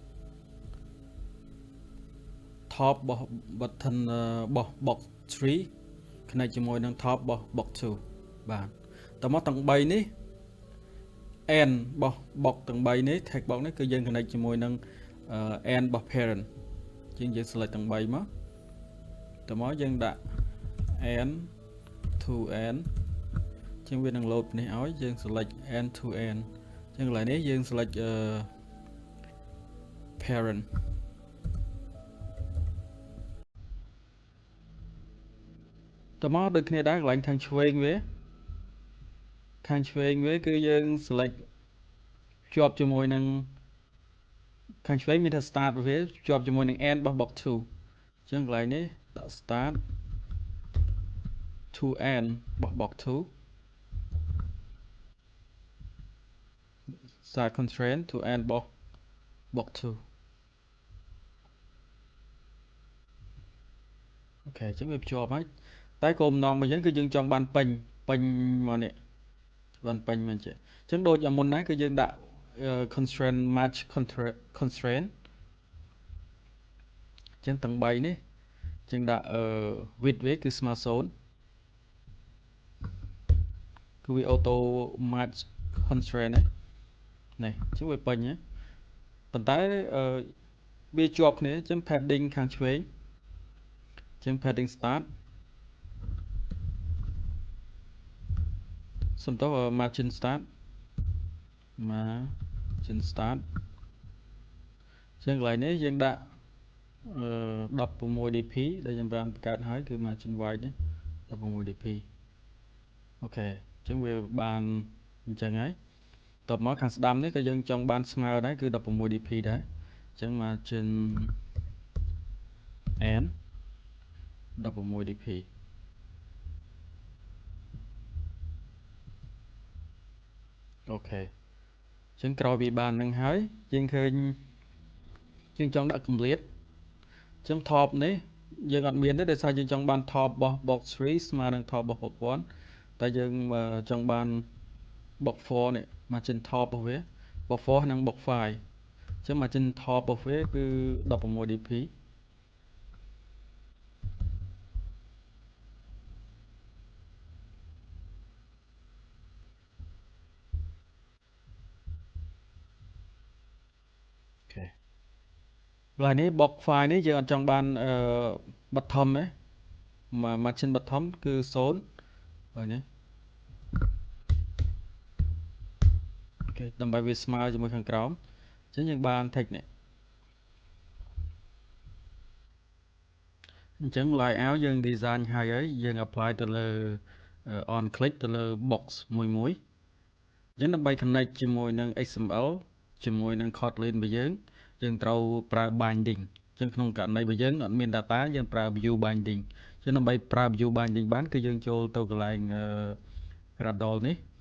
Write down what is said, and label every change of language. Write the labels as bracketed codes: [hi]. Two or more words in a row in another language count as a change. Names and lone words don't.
[km] top របស់ button របស់ box 3 connect ជាមួយនឹង top របស់ box 2បាទត មកទាំង3នេះ end របស់ box ទាំង3នេះ [en] text box [km] នេះគឺយើង connect ជាមួយនឹង end របស់ parent ជាងយើង select ទាំង3មកតមកយើងដាក់ [en] end to end [km] ជាងវានឹង load នេះឲ្យយើង select [en] end to end [km] ចឹងកន្លែងនេះយើង select parent តមកដូចគ្នាដែរកន្លែងខាងឆ្វេងវាគឺយើង select ជាប់ជាមួយនឹងខាងឆ្វេងមានថា start វាជាប់ជាមួយនឹង end របស់ box 2 អញ្ចឹងកន្លែងនេះដាក់ [en] start to end [km] របស់ box 2 [en] start constraint to end [km] របស់ box 2 អូខេអញ្ចឹងវាភ្ជាប់ហើយតែគោលបំណងរបស់យើងគឺយើងចង់បានពេញមកនេះបានពេញមែនទេអញ្ចឹងដូចមុនណាគឺយើងដាក់ [en] constraint match constraint [km] អញ្ចឹងទាំង3នេះយើងដាក់width វាគឺស្មើ0គឺវា [en] auto match constraint [km] នេះអញ្ចឹងវាពេញណាប៉ុន្តែវាជាប់គ្នាអញ្ចឹង padding ខាងឆ្វេងអញ្ចឹង [en] padding start [km] សំដៅ [en] margin start [km] អញ្ចឹងកន្លែងនេះយើងដាក់16 dp ដែលយើងបានបង្កើតហើយគឺ [en] margin wide [km] នេះ16 dp អូខេអញ្ចឹងវាបានអញ្ចឹងហើយតបមកខាងស្ដាំនេះក៏យើងចង់បានស្មើដែរគឺ16 dp ដែរអញ្ចឹង margin n 16 dp អូខេអញ្ចឹងក្រោយពីបាននឹងហើយយើងឃើញយើង ចង់ដាក់ complete អញ្ចឹង top នេះយើងអត់មានទេដោយសារយើងចង់បាន top របស់ box 3ស្មើនឹង top របស់ box 1តែយើងចង់បាន box 4នេះ [en] margin top [km] របស់វា box 4និង box 5អញ្ចឹង [en] margin top [km] របស់វាគឺ16 dp អូខេកន្លែងនេះ box 5នេះយើងអត់ចង់បាន bottom ទេ [en] margin bottom [km] គឺ0ហើយនេះអូខេដើម្បីវាស្មើជាមួយខាងក្រោមអញ្ចឹងយើងបាន text នេះ អញ្ចឹង layout យើង design ហើយយើង apply ទៅលើ [en] on click [km] ទៅលើ box មួយអញ្ចឹងដើម្បី connect ជាមួយនឹង XML ជាមួយនឹង Kotlin របស់យើងត្រូវប្រើ binding អញ្ចឹងក្នុងករណីរបស់យើងអត់មាន data យើងប្រើ [en] view binding [km] អញ្ចឹងដើម្បីប្រើ [en] view binding [km] បានគឺយើងចូលទៅកន្លែង Gradle នេះ